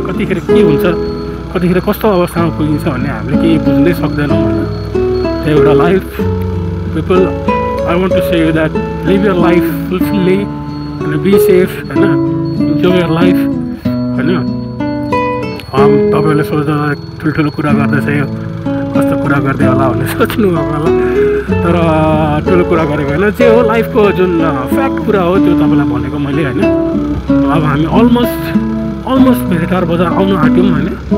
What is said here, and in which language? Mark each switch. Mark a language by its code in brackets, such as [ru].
[ne] कतिखेर के हुन्छ, कतिखेर कस्तो अवस्थामा पुगिन्छ भन्ने हामीले केही बुझ्नै सक्दैनौँ, होइन। त्यही एउटा [en] Life people, I want to say that live your life fulfilly and be safe, होइन। Enjoy your life, होइन। [ne] तपाईँहरूले सोच्दा ठुल्ठुलो कुरा गर्दैछ, यो कस्तो कुरा गर्दै होला भनेर सोच्नुभएको होला, तर ठुलो कुरा गरेको होइन। जे हो लाइफको जुन फ्याक्ट कुरा हो त्यो तपाईँलाई भनेको मैले, होइन। अब हामी अलमोस्ट भेटार बजार आउनु आँट्यौँ, होइन।